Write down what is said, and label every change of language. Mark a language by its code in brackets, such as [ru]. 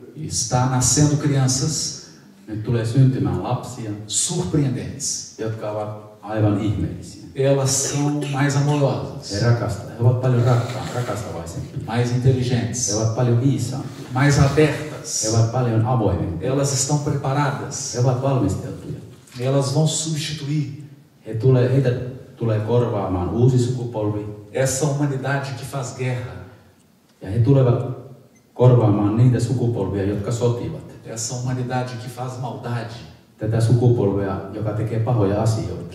[pt] Está nascendo crianças [fi] Nyt tulee syntymään lapsia, [pt] surpreendentes. [fi] jotka ovat aivan ihmeellisiä. [pt] Elas são mais amorosas, [fi] He ovat paljon rakastavaisempia. [pt] mais [fi] He [pt] inteligentes, [fi] ovat paljon viisaampia. [pt] mais abertas. [fi] He ovat paljon avoimempia. [pt] Elas estão preparadas. [fi] He ovat valmisteltuja. [pt] Elas vão substituir [fi] Heitä tulee korvaamaan uusi sukupolvi. [pt] essa humanidade que faz guerra, [fi] Ja he tulevat korvaamaan niitä sukupolvia, jotka sotivat. [pt] essa humanidade que faz maldade, [fi] Tätä sukupolvea, joka tekee pahoja asioita.